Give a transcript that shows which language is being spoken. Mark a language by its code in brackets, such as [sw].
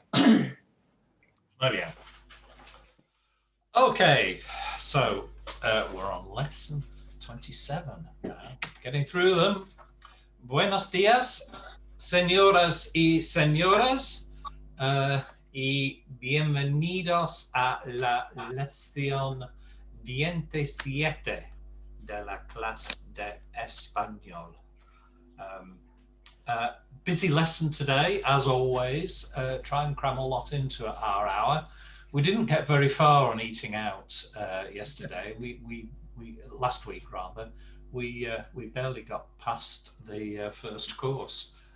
[en] There we go. Okay, so we're on lesson 27 now, getting through them. [es] Buenos días, señoras y señores, y bienvenidos a la lección 27 de la clase de español. [en] Busy lesson today, as always. Try and cram a lot into our hour. We didn't get very far on eating out yesterday. We last week rather. We barely got past the first course.